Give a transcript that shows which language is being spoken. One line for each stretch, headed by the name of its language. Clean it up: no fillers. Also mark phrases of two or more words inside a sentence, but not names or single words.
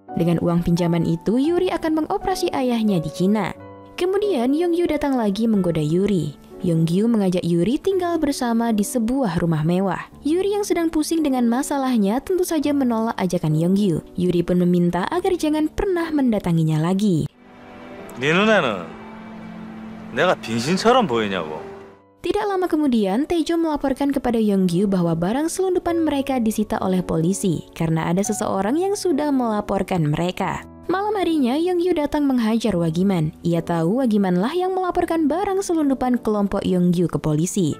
Indonesian: Dengan uang pinjaman itu, Yuri akan mengoperasi ayahnya di Cina. Kemudian Yonggyu datang lagi menggoda Yuri. Yonggyu mengajak Yuri tinggal bersama di sebuah rumah mewah. Yuri yang sedang pusing dengan masalahnya tentu saja menolak ajakan Yonggyu. Yuri pun meminta agar jangan pernah mendatanginya lagi.
Korean: 네 눈에는 내가 빙신처럼 보이냐고.
Indonesian: Tidak lama kemudian, Taejo melaporkan kepada Yonggyu bahwa barang selundupan mereka disita oleh polisi karena ada seseorang yang sudah melaporkan mereka. Malam harinya, Yonggyu datang menghajar Wagiman. Ia tahu Wagimanlah yang melaporkan barang selundupan kelompok Yonggyu ke polisi.